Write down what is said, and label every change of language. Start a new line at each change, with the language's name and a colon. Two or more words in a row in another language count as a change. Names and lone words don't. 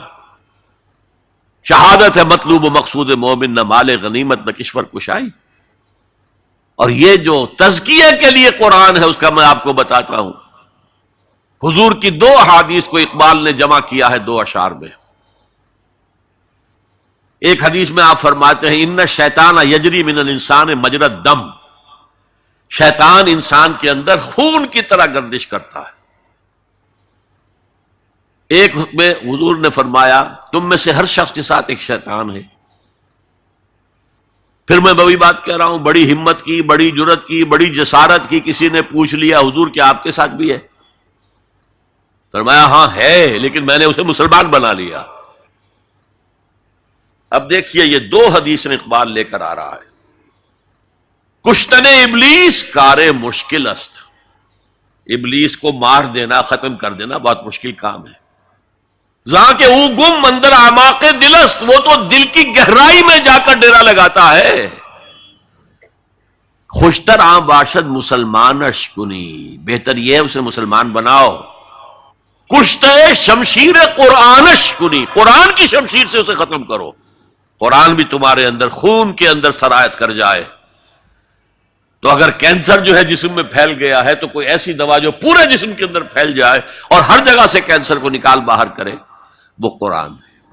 Urdu: شہادت ہے مطلوب و مقصود مومن، نہ مال غنیمت نہ کشور کشائی۔ اور یہ جو تزکیے کے لیے قرآن ہے اس کا میں آپ کو بتاتا ہوں۔ حضور کی 2 احادیث کو اقبال نے جمع کیا ہے 2 اشعار میں۔ ایک حدیث میں آپ فرماتے ہیں
Arabic: ان الشیطان یجری من الانسان مجری الدم،
Urdu: شیطان انسان کے اندر خون کی طرح گردش کرتا ہے۔ ایک میں حضور نے فرمایا تم میں سے ہر شخص کے ساتھ ایک شیطان ہے۔ پھر میں وہی بات کہہ رہا ہوں، بڑی ہمت کی، بڑی جرت کی، بڑی جسارت کی، کسی نے پوچھ لیا حضور کیا آپ کے ساتھ بھی ہے؟ فرمایا ہاں ہے، لیکن میں نے اسے مسلمان بنا لیا۔ اب دیکھیے یہ 2 حدیثیں اقبال لے کر آ رہا ہے۔
Persian: کشتن ابلیس کار مشکل است،
Urdu: ابلیس کو مار دینا، ختم کر دینا بہت مشکل کام ہے۔
Persian: زاں کہ او گم اندر اعماق دل است،
Urdu: وہ تو دل کی گہرائی میں جا کر ڈیرا لگاتا ہے۔
Persian: خوشتر عام باشد مسلمانش کنی،
Urdu: بہتر یہ ہے اسے مسلمان بناؤ۔
Persian: کشتے شمشیر قرآنش کنی،
Urdu: قرآن کی شمشیر سے اسے ختم کرو۔ قرآن بھی تمہارے اندر خون کے اندر سرایت کر جائے تو اگر کینسر جو ہے جسم میں پھیل گیا ہے تو کوئی ایسی دوا جو پورے جسم کے اندر پھیل جائے اور ہر جگہ سے کینسر کو نکال باہر کرے، وہ قرآن ہے۔